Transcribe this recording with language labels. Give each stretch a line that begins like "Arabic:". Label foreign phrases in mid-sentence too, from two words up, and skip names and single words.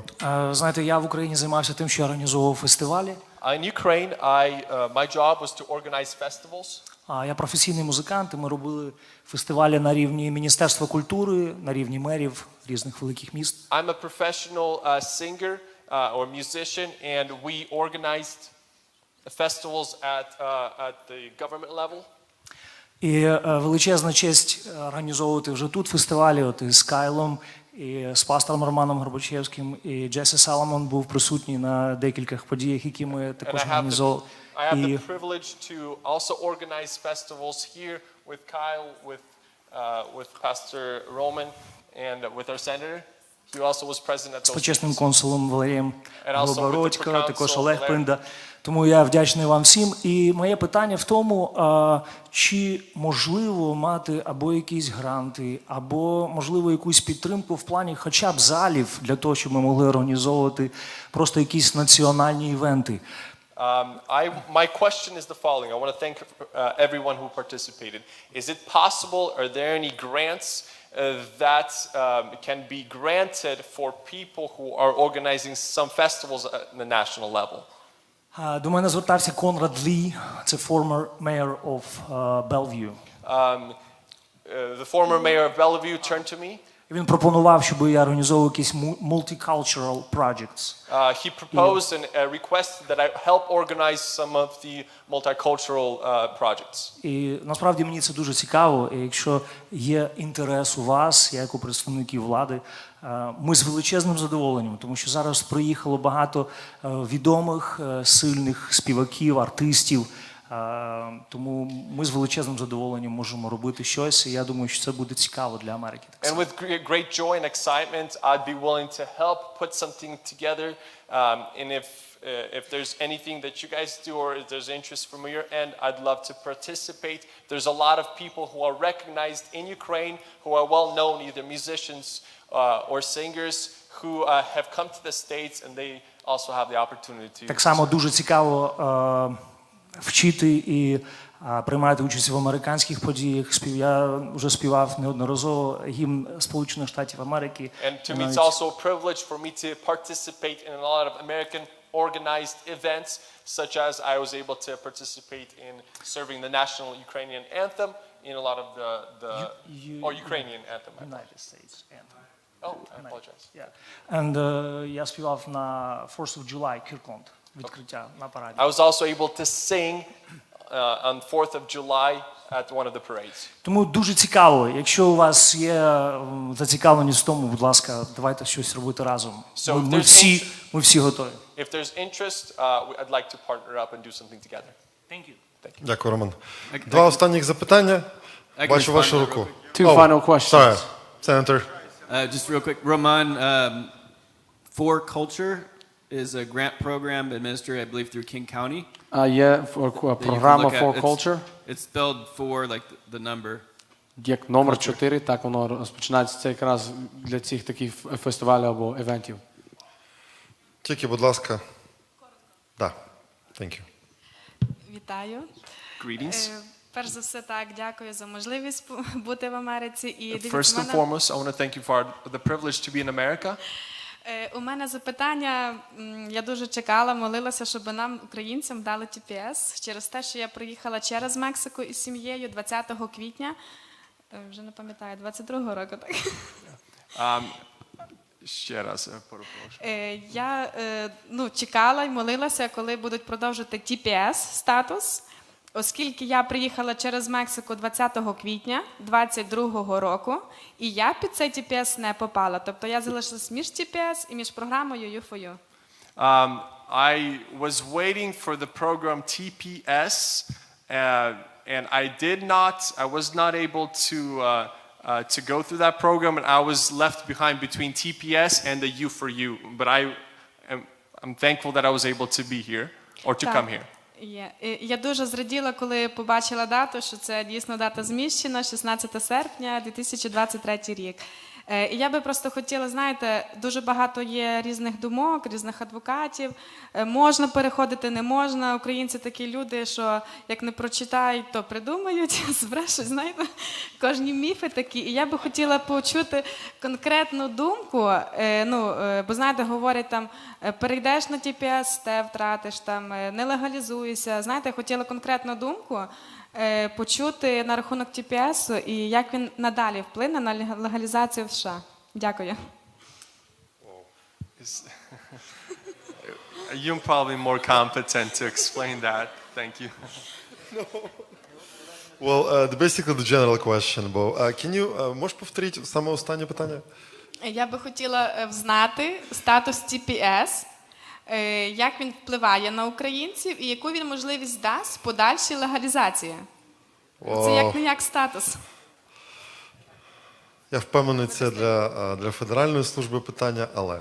Ukrainian: Знаєте, я в Україні займався тим, що я організовував фестивалі.
English: In Ukraine, my job was to organize festivals.
Ukrainian: Я професійний музикант, і ми робили фестивалі на рівні Міністерства культури, на рівні мерів різних великих міст.
English: I'm a professional singer or musician, and we organized festivals at the government level.
Ukrainian: І величезна честь організовувати вже тут фестивалі, от із Кайлом, і з пастором Романом Горбачевським, і Джесі Саломон був присутній на декількох подіях, які ми також організовували.
English: I have the privilege to also organize festivals here with Kyle, with Pastor Roman, and with our senator. He also was present at those.
Ukrainian: З почесним консулом Валерієм Голобородько, також Олег Пинда. Тому я вдячний вам всім. І моє питання в тому, чи можливо мати або якісь гранти, або, можливо, якусь підтримку в плані хоча б залів, для того, щоб ми могли організовувати просто якісь національні івенти.
English: My question is the following. I want to thank everyone who participated. Is it possible, are there any grants that can be granted for people who are organizing some festivals at the national level?
Ukrainian: До мене звертався Конрад Лі, це
English: former mayor of Bellevue. The former mayor of Bellevue turned to me.
Ukrainian: Він пропонував, щоб я організовував якісь
English: multicultural projects. He proposed and requested that I help organize some of the multicultural projects.
Ukrainian: І насправді мені це дуже цікаво, і якщо є інтерес у вас, як у представників влади, ми з величезним задоволенням, тому що зараз приїхало багато відомих, сильних співаків, артистів, тому ми з величезним задоволенням можемо робити щось, і я думаю, що це буде цікаво для Америки.
English: And with great joy and excitement, I'd be willing to help put something together. And if there's anything that you guys do or if there's interest from your end, I'd love to participate. There's a lot of people who are recognized in Ukraine, who are well known, either musicians or singers, who have come to the States and they also have the opportunity.
Ukrainian: Так само дуже цікаво вчити і приймати участь в американських подіях. Я вже співав неодноразово гімн Сполучених Штатів Америки.
English: And to me, it's also a privilege for me to participate in a lot of American organized events, such as I was able to participate in serving the national Ukrainian anthem in a lot of the or Ukrainian anthem. United States anthem. Oh, I apologize. Yeah. And
Ukrainian: я співав на 4th of July, Kirkland, відкриття на параді.
English: I was also able to sing on 4th of July at one of the parades.
Ukrainian: Тому дуже цікаво, якщо у вас є зацікавленість в тому, будь ласка, давайте щось робити разом. Ми всі готові.
English: If there's interest, I'd like to partner up and do something together. Thank you.
Ukrainian: Дякую, Роман. Два останніх запитання. Бачу вашу руку.
English: Two final questions. Sorry, Senator. Just real quick, Roman, For Culture is a grant program administered, I believe, through King County.
Ukrainian: Є програма For Culture.
English: It's spelled for like the number.
Ukrainian: Як номер 4, так воно розпочинається. Це якраз для цих таких фестивалів або івентів. Тільки, будь ласка. Да.
English: Thank you.
Ukrainian: Вітаю.
English: Greetings.
Ukrainian: Перш за все, так, дякую за можливість бути в Америці. І
English: First and foremost, I want to thank you for the privilege to be in America.
Ukrainian: У мене запитання, я дуже чекала, молилася, щоб нам, українцям, дали TPS через те, що я приїхала через Мексику із сім'єю 20 квітня, вже не пам'ятаю, 22-го року, так? Ще раз, перепрошую. Я чекала і молилася, коли будуть продовжити TPS статус, оскільки я приїхала через Мексику 20 квітня 22-го року, і я під цей TPS не попала. Тобто я залишилась між TPS і між програмою U4U.
English: I was waiting for the program TPS, and I was not able to go through that program, and I was left behind between TPS and the U4U. But I'm thankful that I was able to be here, or to come here.
Ukrainian: Я дуже зраділа, коли побачила дату, що це дійсно дата зміщена, 16 серпня 2023 рік. І я би просто хотіла, знаєте, дуже багато є різних думок, різних адвокатів. Можна переходити, не можна. Українці такі люди, що як не прочитають, то придумають, збрешуть, знаєте, кожні міфи такі. І я би хотіла почути конкретну думку, бо, знаєте, говорять там, перейдеш на TPS, те втратиш, там, не легалізуйся. Знаєте, я хотіла конкретну думку почути на рахунок TPS і як він надалі вплине на легалізацію в США. Дякую.
English: You're probably more competent to explain that. Thank you. Well, basically the general question, Bo. Can you,
Ukrainian: можеш повторити саме останнє питання? Я би хотіла знати статус TPS, як він впливає на українців і яку він можливість дасть подальшій легалізації. Це як-не-як статус. Я впевнений, це для Федеральної служби питання, але...